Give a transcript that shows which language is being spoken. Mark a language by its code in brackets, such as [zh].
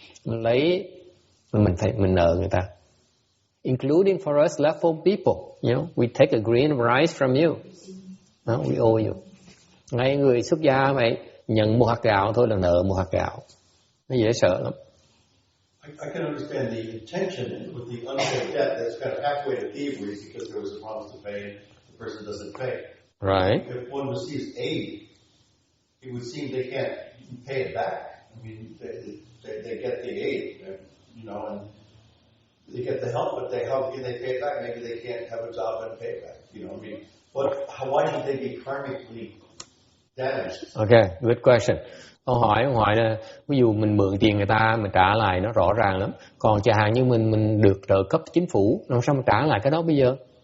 [vi] Mình lấy mình nợ người ta. [en] Including for us leftfold people, you know, we take a grain of rice from you. We owe you. [vi] Ngay người xuất gia vậy, nhận một hạt gạo thôi là nợ một hạt gạo. Nó dễ sợ lắm. [en] I can understand the intention with the unpaid debt that's kind of halfway to thievery because there was a promise to pay and the person doesn't pay. Right. If one receives aid, it would seem they can't pay it back. I mean, they get the aid, you know, and they get the help, but how can they pay it back? Maybe they can't have a job and pay it back. You know, I mean, why should they be karmically damaged? Okay, good question. [vi] Ông hỏi là ví dụ mình mượn tiền người ta mình trả lại nó rõ ràng lắm. Còn chẳng hạn như mình được trợ cấp chính phủ, làm sao mình trả lại cái đó bây giờ?